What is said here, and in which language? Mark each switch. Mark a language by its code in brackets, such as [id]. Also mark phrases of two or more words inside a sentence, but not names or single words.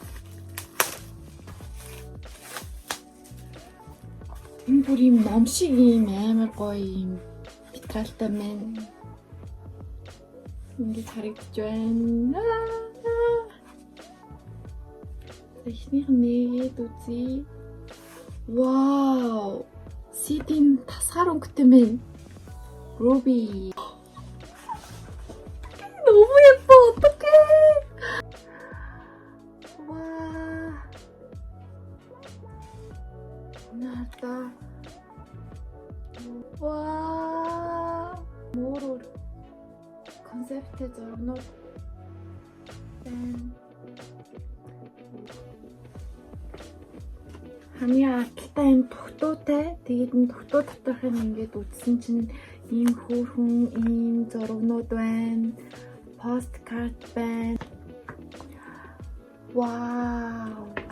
[mn] Энэ бүр юм ном шиг юм амар гоё юм материалтай байна. Ингээд харагдаж байна. Эхнийх нь нэгээд үзье. Вау. CD-ийн тасгаар өнгөтэй байна. Ruby. [ko] 너무 예뻐. 어떡해. 와. 나왔다. 와. 모로 컨셉트. [mn] зургнууд байна. Ханы аталтай энэ тухтуутай. Тэгээд энэ тухтуу доторх нь ингээд үзсэн чинь ийм хөөрхөн ийм зургнууд байна. Посткарт байна. Вау.